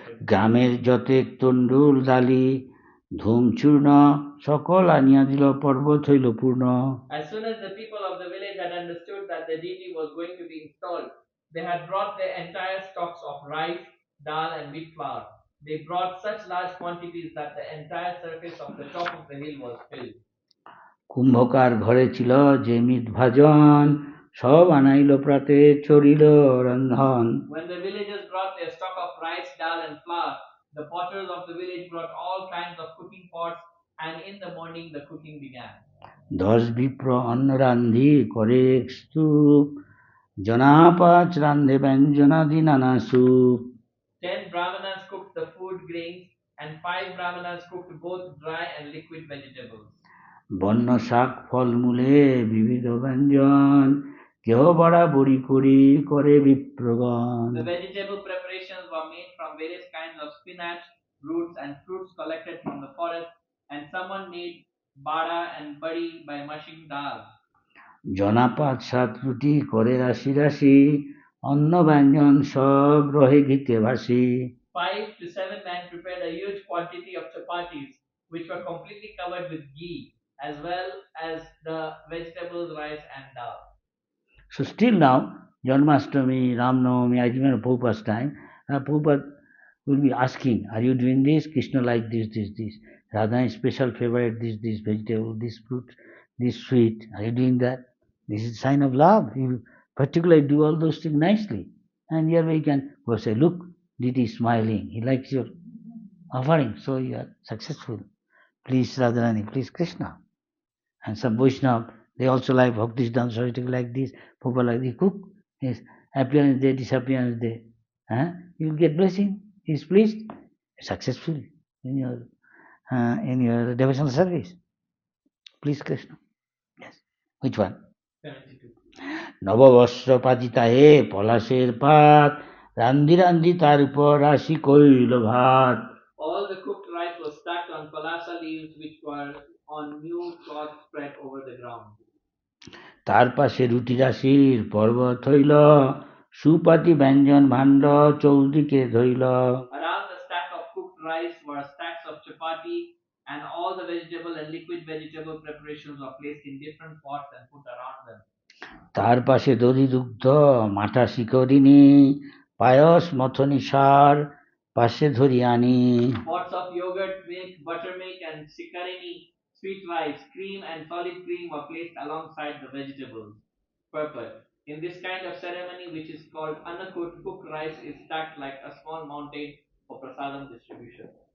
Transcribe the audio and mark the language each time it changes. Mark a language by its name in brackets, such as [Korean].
[Bangla] গ্রামের যতেক তণ্ডুল দালি ধূমচূর্ণ সকল আনিয়া দিল পর্বত হইল পূর্ণ. [English] As soon as the people of the village had understood that the deity was going to be installed, they had brought their entire stocks of rice, dal, and wheat flour. They brought such large quantities that the entire surface of the top of the hill was filled. [Bangla] কুম্ভকার ঘরে ছিল যে মিত ভাজন সব আনাইল প্রাতে চরিল রন্ধন. [English] When the villagers brought their stock of rice, dal, and flour, the potters of the village brought all kinds of cooking pots, and in the morning the cooking began. [Bangla] 10 বিপ্র অন্ন রান্ধি করে স্তূপ জনাপাচ রান্ধে ব্যঞ্জনাদি নানা soup. [English] 10 brahmanas cooked the food grains, and 5 brahmanas cooked both dry and liquid vegetables. [Bangla] বন্য শাক ফলমূলে বিবিধ ব্যঞ্জন কেহ বড়া বড়ি করি করে বিপ্রগণ. [English] The vegetable preparations were made from various kinds of spinach, roots, and fruits collected from the forest, and someone made bada and badi by mushing dal. [Bangla] জনাপাত 7 রুটি করে রাশি রাশি অন্ন ব্যঞ্জন সব রহে ঘিতে ভাসি. [English] 5 to 7 men prepared a huge quantity of chapatis, which were completely covered with ghee, as well as the vegetables, rice, and dal. So still now, Janmashtami, Ramnavami, I remember Prabhupada's time, Prabhupada will be asking, are you doing this? Krishna like this. Radha is special favorite, this vegetable, this fruit, this sweet. Are you doing that? This is a sign of love. You particularly do all those things nicely. And here we can go say, look, Diti is smiling. He likes your offering, so you are successful. Please Radharani, please Krishna. And some Vaishnava, they also like Bhakti-dance, like this. People like they cook. Yes, appearance day, disappearance day. You will get blessing. He is pleased, successful in your devotional service. Please Krishna. Yes. Which one? 72. [Bangla] নববস্ত্র পাতিতা হে পলাশের পাত রান্ধি রান্ধি তার উপর রাশি কইল ভাত. [English] All the cooked rice was stacked on palasa leaves, which were on new cloth spread over the ground. [Bangla] তার পাশে রুটি রাশির পর্বত হইল সুপাতি ব্যঞ্জন ভাণ্ড চৌদিকে ধইল. [English] Around the stack of cooked rice were stacks of chapati, and all the vegetable and liquid vegetable preparations were placed in different pots and put around [Bangla] তার পাশে দধি দুগ্ধ মাঠা শিকরিণী পায়স মথনি সার পাশে ধরি আনি [English] Pots of yogurt, milk, buttermilk, and sikarini, sweet rice, cream, and solid cream were placed alongside the vegetables. Purport. In this kind of ceremony, which is called annakut, cooked rice is stacked like a small mountain for prasadam distribution.